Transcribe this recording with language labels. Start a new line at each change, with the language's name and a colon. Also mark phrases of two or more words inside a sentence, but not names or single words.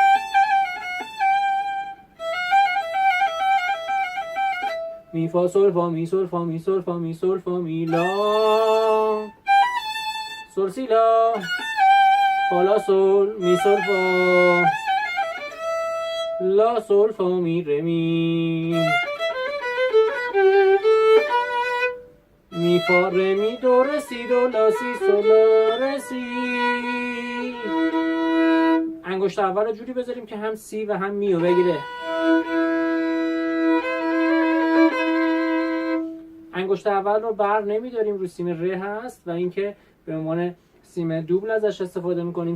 Persian: Mi fa sol fa mi sol fa mi sol fa mi sol fa mi la. Sol si la. Fa la sol mi sol fa. La sol fa mi re mi. می فا ره می دو ره سی دو لا سی سل لا ره سی. انگشت اول رو جوری بذاریم که هم سی و هم می رو بگیره. انگشت اول رو بر نمیداریم، رو سیم ره هست و اینکه به عنوان سیم دوبل ازش استفاده میکنیم.